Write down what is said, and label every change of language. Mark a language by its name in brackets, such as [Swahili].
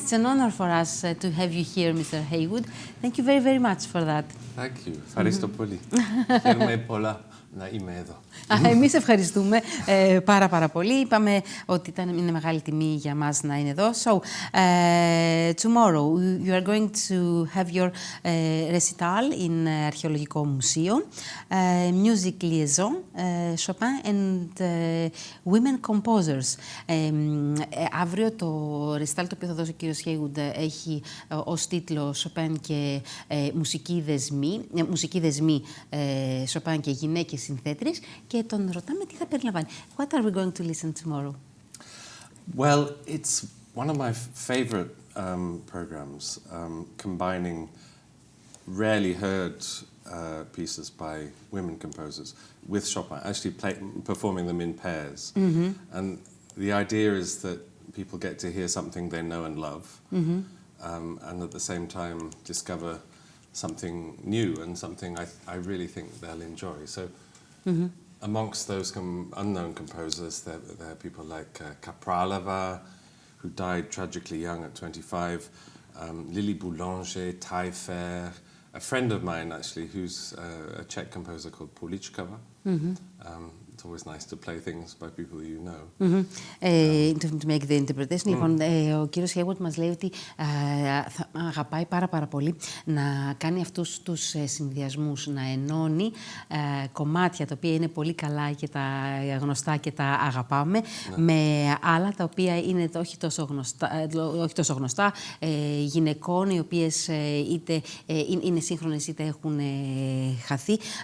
[English] It's an honor for us to have you here, Mr. Haywood. Thank you very, very much for that. Thank you. [Greek] Ευχαριστώ πολύ. Χαίρομαι πολλά να είμαι εδώ. Εμείς ευχαριστούμε πάρα πολύ. Είπαμε ότι είναι μεγάλη τιμή για μας να είναι εδώ. [English] So, tomorrow you are going to have your recital in Αρχαιολογικό Μουσείο. Music liaison, Chopin and women composers. [Greek] Αύριο το recital το οποίο θα δώσει ο κύριος Haywood έχει ως τίτλο Chopin και Μουσικοί, Δεσμοί, Chopin και Γυναίκες, Συνθέτριες. Και τον ρωτάμε τι θα περιλαμβάνει. [English] What are we going to listen tomorrow? Well, it's one of my favorite programs, combining rarely heard pieces by women composers with Chopin, actually performing them in pairs. Mm-hmm. And the idea is that people get to hear something they know and love, mm-hmm. And at the same time discover something new and something I really think they'll enjoy. So. Mm-hmm. Amongst those unknown composers, there are people like Kapralova, who died tragically young at 25, Lily Boulanger, Taillefer, a friend of mine actually, who's a Czech composer called Poličkova. Mm-hmm. It's always nice to play things by people you know. Mm-hmm. To make the interpretation. [Greek] Λοιπόν, ο κύριος Haywood μας λέει ότι θα αγαπάει πάρα πολύ να κάνει αυτούς τους συνδυασμούς, να ενώνει κομμάτια τα οποία είναι πολύ καλά και τα γνωστά και τα αγαπάμε, με άλλα τα οποία είναι όχι τόσο γνωστά, γυναικών οι οποίες είτε είναι σύγχρονες είτε έχουν χαθεί.